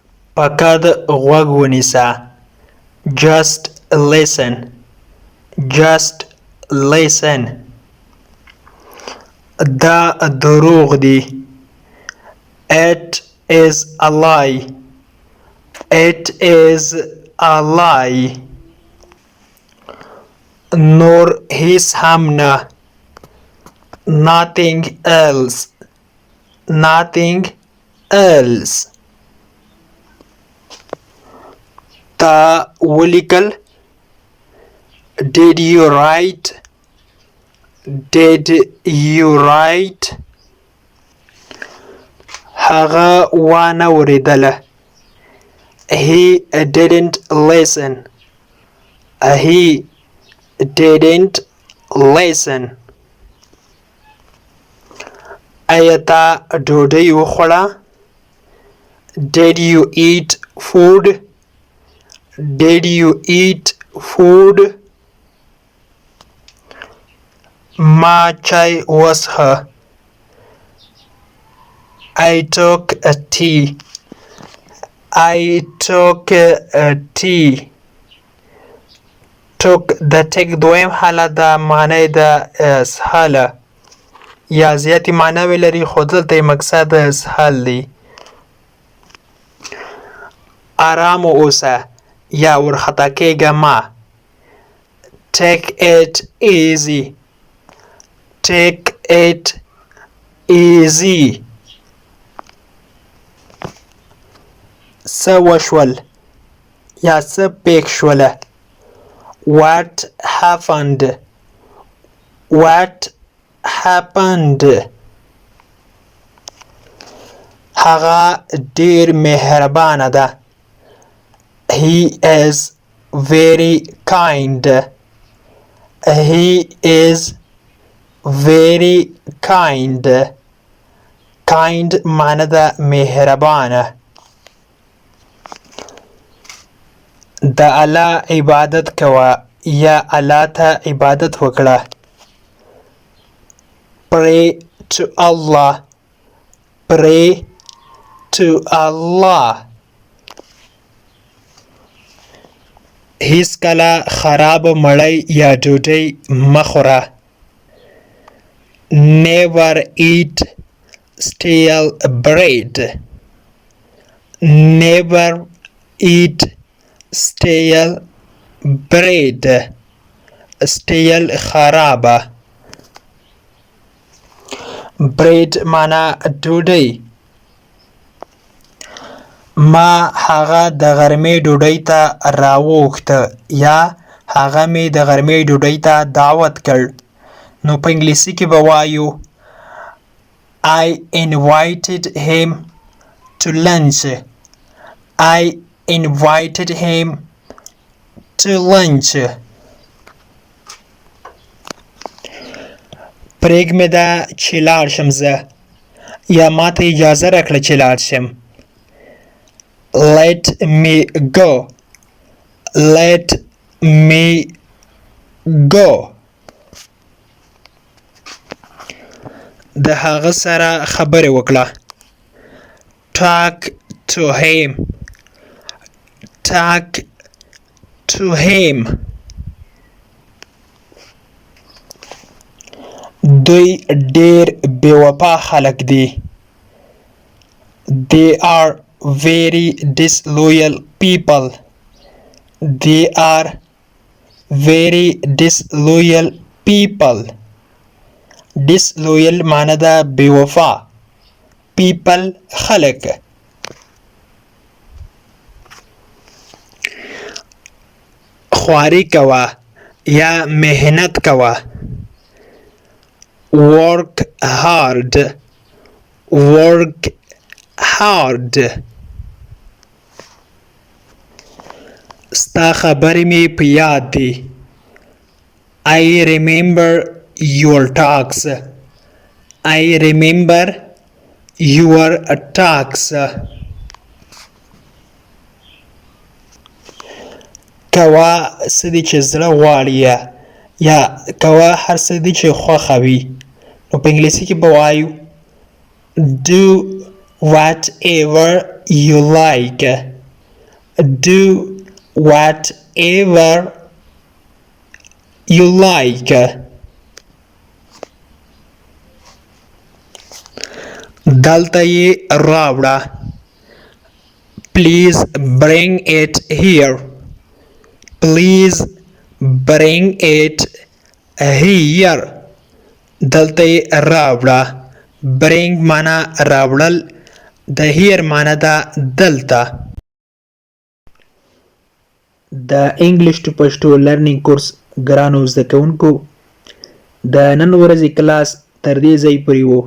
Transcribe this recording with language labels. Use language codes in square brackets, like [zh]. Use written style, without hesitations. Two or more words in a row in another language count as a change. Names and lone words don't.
[ps] فقط غوږ ونیسه. [en] Just listen. Just listen. [ps] دا دروغ دی. [en] It is a lie. It is a lie. [ps] نور هیڅ هم نه. [en] Nothing else. Nothing else. [ps] تا ولیکل. [en] Did you write? Did you write? [ps] هغه وانه وریدله. [en] He didn't listen. He didn't listen. [ps] ایا تا ډوډۍ وخوړه؟ [en] Did you eat food? Did you eat food? [ps] ما چای وڅښه. [en] I took a tea. I took a tea. [ps] took د ټیک دویم حالت د معنی د اسهاله یا زیاتې معناوې لري خو دلته یې مقصد د اسهال دی. ارام اوسه یا ورخطا کېږه مه. [en] Take it easy. Take it easy. [ps] څه وشول یا څه پېښ شوله. [en] What happened? What happened? [ps] هغه ډېر مهربانه ده. [en] He is very kind. He is very kind. [ps] Kind معنی ده مهربانه. د الله عبادت کوه یا الله ته عبادت وکړه. [en] Pray to Allah. Pray to Allah. [ps] هیڅ کله خراب مړۍ یا ډوډۍ مه خوره. [en] Never eat stale bread. Never eat stale bread. [ps] stale خرابه. bread معنا ډوډۍ. ما هغه د غرمې ډوډۍ ته راوغوښته یا هغه مې د غرمې ډوډۍ ته دعوت کړ. نو په انګلیسي کې به وایو [en] I invited him to lunch. I invited him to lunch. [ps] پرېږمې ده چې لاړ شم زه یا ماته اجازه راکړه چې لاړ شم. [en] Let me go. Let me go. [ps] د هغه سره خبرې وکړه. [en] Talk to him. Talk to him. [ps] دوی ډېر بې وفا خلک دي. [en] They are very disloyal people. They are very disloyal people. [ps] disloyal معنی ده بې وفا. people خلک. خواري کوه یا محنت کوه. [en] work hard. Work hard. [ps] ستا خبرې مې په یاد دي. [en] I remember your talks. I remember your talks. [ps] کوه څه دي چې زړه غواړي یا کوه هر څه دي چې خوښه وي. نو په انګلیسي کې به وایو [en] do whatever you like. Do whatever you like. [ps] دلته یې راوړه. [en] Please bring it here. Please bring it here. [ps] دلته یې راوړه. Bring معنا راوړل. د here معنا ده دلته. د انګلیش ټو پښتو لرنینګ کورس ګرانو زده کوونکو د نن ورځې کلاس تر دې ځای پورې و.